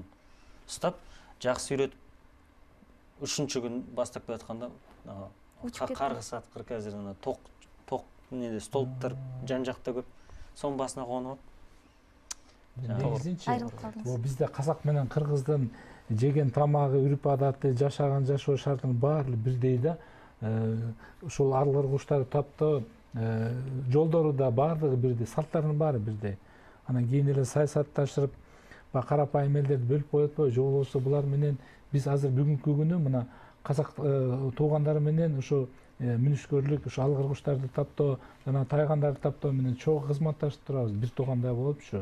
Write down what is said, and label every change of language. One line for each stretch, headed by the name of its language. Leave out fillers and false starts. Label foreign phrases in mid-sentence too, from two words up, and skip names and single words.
Kazakh: Ұстап, жақсы үйретіп, 3-ші күн бастап келатқанда қарғыс атқыр қазір тоқ неде столбтар жан жақта көп. Соның басына қонып. Айырылып қалдыңыз. Бізде қазақ менен қырғыздың жеген тамағы, үріп адаты, жашаған жашоо шартының барлығы бірдей да.
Kyrgyz: Ушул арылар куштарды таптоо жолдору да баардыгы бирдей, салттарынын баары бирдей. Анан кийин эле саясатташырып, карапайым элдерди бөлүп коюп атпайбы, же болбосо булар менен биз азыр бүгүнкү күнү мына казак туугандары менен ушу мүнүшкөрлүк, ушу алгыр куштарды таптоо жана тайгандарды таптоо менен чогуу кызматташып турабыз, бир туугандай болуп ушу.